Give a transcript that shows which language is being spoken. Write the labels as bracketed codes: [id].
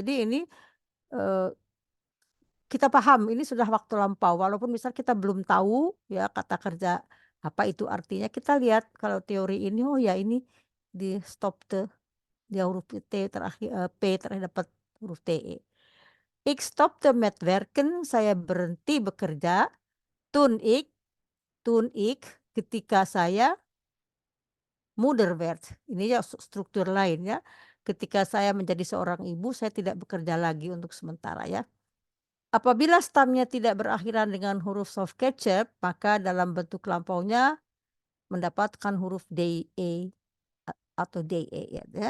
[id] Jadi ini, eee kita paham ini sudah waktu lampau walaupun misal kita belum tahu ya kata kerja apa itu artinya, kita lihat kalau teori ini, oh ya ini di stop dia huruf T terakhir, P terakhir dapat huruf TE. [nl] Ik stopte met werken, [id] saya berhenti bekerja, [nl] toen ik toen ik, [id] ketika saya [nl] moeder werd. [id] Ini ya struktur lain ya, ketika saya menjadi seorang ibu saya tidak bekerja lagi untuk sementara ya. Apabila stamnya tidak berakhiran dengan huruf soft capture, maka dalam bentuk lampaunya mendapatkan huruf DE atau DE ya.